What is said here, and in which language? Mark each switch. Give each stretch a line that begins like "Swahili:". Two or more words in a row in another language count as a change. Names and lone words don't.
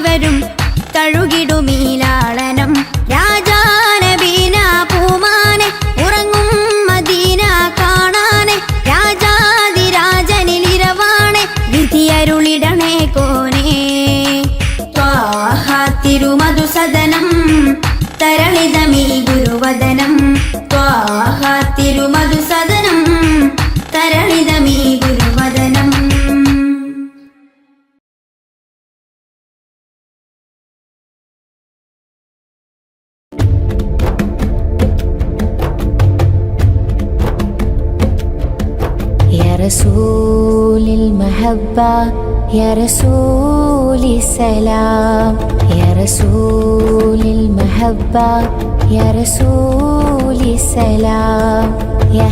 Malayalam: വരും തഴുകിടുമീലാളനം രാജാനബീന പൂമാനെ ഉറങ്ങും മദീന കാണാനെ രാജാതിരാജനിലിരവാണെ വിധിയരുളിടണേ കോനേ ത്വാഹ തിരുമധുസദനം തരളിതമീ ഗുരുവദനം ത്വാഹ തിരുമധുസദനം തരളിതമീ ഗുരുവദനം
Arabic: يا رسول المحبة يا رسول السلام يا رسول المحبة يا رسول السلام يا